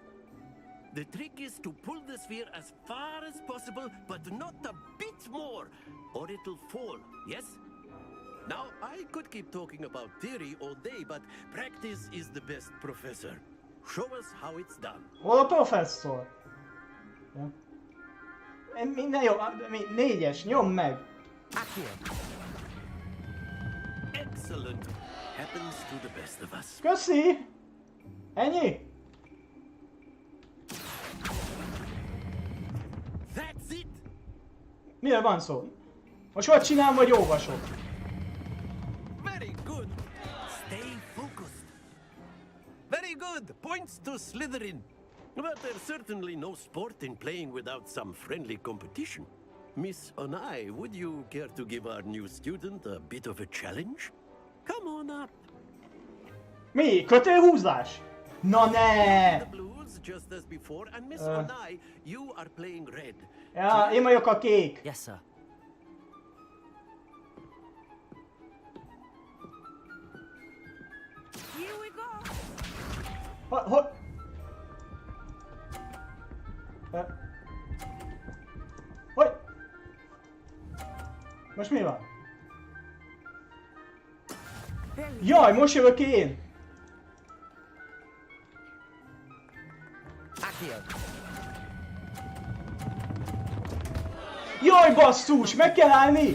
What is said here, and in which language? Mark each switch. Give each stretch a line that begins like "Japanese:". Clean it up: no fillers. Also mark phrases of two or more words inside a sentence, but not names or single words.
English: The trick is to pull the sphere as far as possible, but not a bit more, or it'll fall, yes? Now, I could keep talking about theory all day, but practice is the best professor. Show us how it's done.
Hungarian: Hol a professzor? Minden jó, 4-es, nyom meg!
English: Excellent. Happens to the best of us.
Hungarian: Köszi! Ennyi?
English: That's it.
Hungarian: Miről van szó? Most hogy csinálom, vagy olvasok?
English: good. Points to Slytherin. But there's certainly no sport in playing without some friendly competition. Miss Onai, would you care to give our new student a bit of a challenge? Come on up.
Hungarian: Mi? Kötélhúzás? Na ne!
English: The blues just as before, and Miss Onai, you are playing red.
Hungarian: Ja, én vagyok a kék.
English: Yes, sir. Here we go.
Hungarian: Hogy? Most mi van? Jaj, most jövök én! Jaj, basszus, meg kell állni!